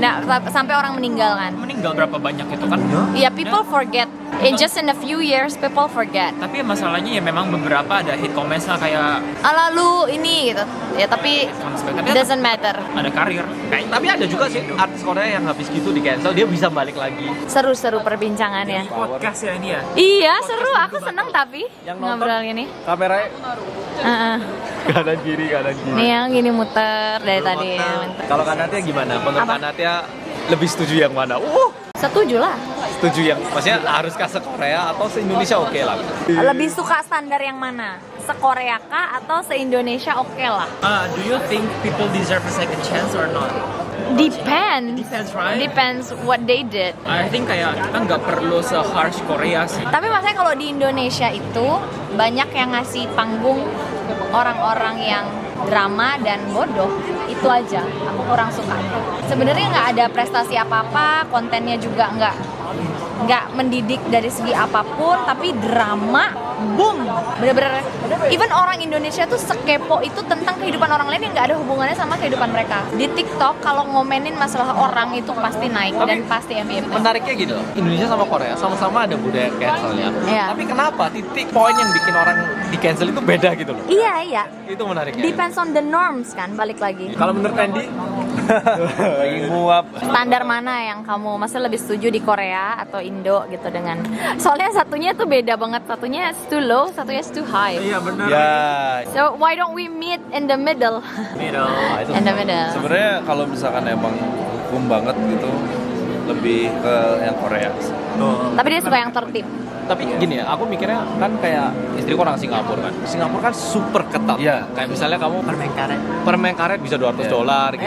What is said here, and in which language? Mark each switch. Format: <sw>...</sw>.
<id>Nah, sampai orang meninggal kan. Meninggal berapa banyak itu kan?</id> <en>Ya, people forget. In a few years, people forget.</en> <id>Tapi masalahnya ya memang beberapa ada hit comments lah kayak Lalu ini gitu. Ya, tapi tapi</id> <en>doesn't matter.</en> <id>ada karir. Kayak, tapi ada juga sih artis Korea yang habis gitu di cancel dia bisa balik lagi. Seru-seru perbincangannya. Podcast ya ini ya. Iya, seru. Aku seneng tapi Yang nonton- ngobrol gini. Kameranya Heeh. kanan kiri. Nih yang gini muter dari tadi. Kalau Kanatia gimana? Menurut Apa? Kanatia lebih setuju yang mana? Setuju lah. Setuju yang maksudnya haruskah se-Korea atau se-Indonesia oke lah? Lebih suka standar yang mana? Se-Korea kah atau se-Indonesia oke lah?</id> <en>Do you think people deserve a second chance or not? Depends. Depends, right? Depends what they did. I think</en> <id>kayak kita nggak perlu se-harsh Korea sih. Tapi maksudnya kalau di Indonesia itu banyak yang ngasih panggung orang-orang yang drama dan bodoh, itu aja aku kurang suka. Sebenarnya nggak ada prestasi apa-apa, kontennya juga nggak nggak mendidik dari segi apapun, tapi drama, boom, bener-bener. Even orang Indonesia tuh sekepo itu tentang kehidupan orang lain yang nggak ada hubungannya sama kehidupan mereka. Di TikTok kalau ngomenin masalah orang itu pasti naik dan pasti MVP. Menariknya gitu, Indonesia sama Korea sama-sama ada budaya cancelnya. Iya. Tapi kenapa titik poin yang bikin orang di cancel itu beda gitu loh? Iya. Itu menariknya.</id> <en>Depends on the norms</en> <id>kan, balik lagi. Kalau menurut Andy, lagi nguap. Standar mana yang kamu masih lebih setuju di Korea atau Indo gitu dengan, soalnya satunya tuh beda banget, satunya</id> <en>is too low,</en> <id>satunya</id> <en>is too high.</en> <id>Iya benar. Ya,</id> <en>So why don't we meet in the middle? Middle. In the middle.</en> <id>sebenarnya kalau misalkan emang hukum banget gitu, lebih ke yang Korea. Tapi dia suka yang tertib. Tapi gini ya, aku mikirnya kan kayak istriku orang Singapura kan. Singapura kan super ketat. Iya. Kayak misalnya kamu Permen karet. bisa $200 gitu.</id>